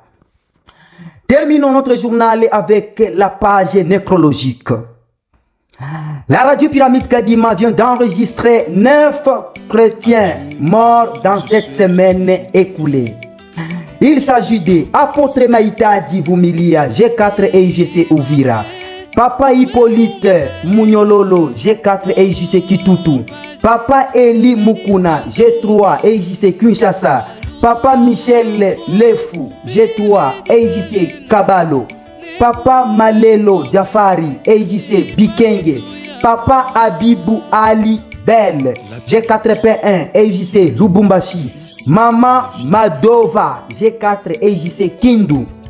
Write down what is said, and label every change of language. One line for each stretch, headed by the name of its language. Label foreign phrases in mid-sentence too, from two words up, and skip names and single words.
French: Terminons notre journal avec la page nécrologique. La radio Pyramide Kadima vient d'enregistrer 9 chrétiens morts dans cette semaine écoulée. Il s'agit de Apôtre Maïta Divumilia, G4 et IGC Ouvira, Papa Hippolyte Munyololo, G4 et IGC Kitutu, Papa Eli Mukuna, G3 et IGC Kinshasa, Papa Michel Lefu, G3 et IGC Kabalo, Papa Malelo Jafari et IGC Bikenge, Papa Abibou Ali Belle, G4P1 et IGC Lubumbashi, Maman Madova, G4 et IGC Kindu,